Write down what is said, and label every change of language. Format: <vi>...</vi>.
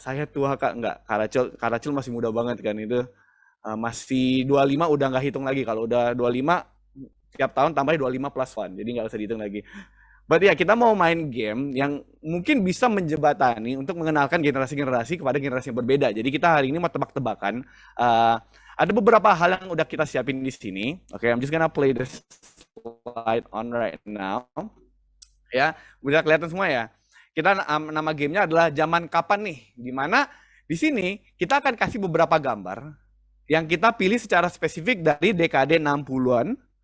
<id>Saya tua Kak, enggak, Kak Rachel masih muda banget kan itu, masih 25 udah nggak hitung lagi, kalau udah 25 tiap tahun tambah 25 plus 1, jadi nggak usah dihitung lagi. Berarti ya kita mau main game yang mungkin bisa menjembatani untuk mengenalkan generasi-generasi kepada generasi yang berbeda. Jadi kita hari ini mau tebak-tebakan. Ada beberapa hal yang udah kita siapin di sini.</id> <en>Oke, I'm just gonna play this slide on right now.</en> <id>Ya, udah kelihatan semua ya. Kita nama gamenya adalah zaman kapan nih. Dimana di sini kita akan kasih beberapa gambar yang kita pilih secara spesifik dari dekade 60-an.</id>